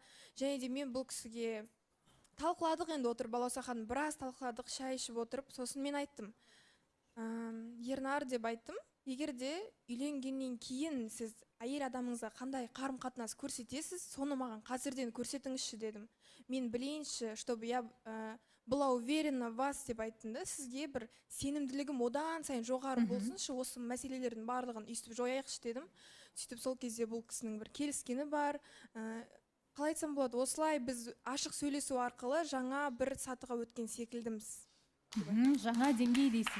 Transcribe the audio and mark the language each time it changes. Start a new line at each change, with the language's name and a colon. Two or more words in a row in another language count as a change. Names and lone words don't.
Kazakh: Және де мен бұл кісіге талқыладық, енді отырып, Балауса ханым, біраз талқыладық, шай ішіп отырып, сосын мен айттым. Ернар деп айттым, егер де үйленгеннен кейін сіз әйел адамыңызға қандай қарым-қатынас көрсетесіз, соны маған қазірден көрсетіңізші дедім. Мен білейінші,
Russian: чтобы я была уверена в вас
Kazakh: деп айттым да, сізге бір сенімділігім одан сайын жоғары болсыншы, осы мәселелердің барлығын үйстіп жояйықшы дедім. Сөйтіп сол кезде бұл кісінің бір келіскені бар. Қалай айтсам болады, осылай біз ашық сөйлесу арқылы жаңа бір сатыға өткен секілдіміз. Жаңа деңгей дейсіз.